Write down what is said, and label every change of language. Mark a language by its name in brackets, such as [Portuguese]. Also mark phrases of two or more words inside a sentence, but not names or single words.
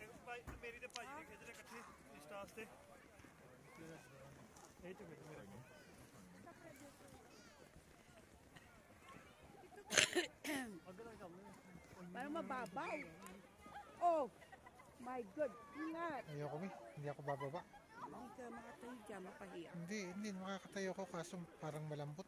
[Punjabi] ਮੇਰੀ ਤੇ ਭਾਜੀ ਨੇ ਖਿੱਚ ਰਹੇ ਇਕੱਠੇ ਇੰਸਟਾ ਵਾਸਤੇ ਇਹ ਤੇ ਮੇਰਾ [Filipino] Para mababaw. [English] Oh, my God. Ingat. [Filipino] Ayoko hindi ako bababa. Hindi ka makatayo dyan, mapahiya. Hindi makakatayo ko kaso parang malambot.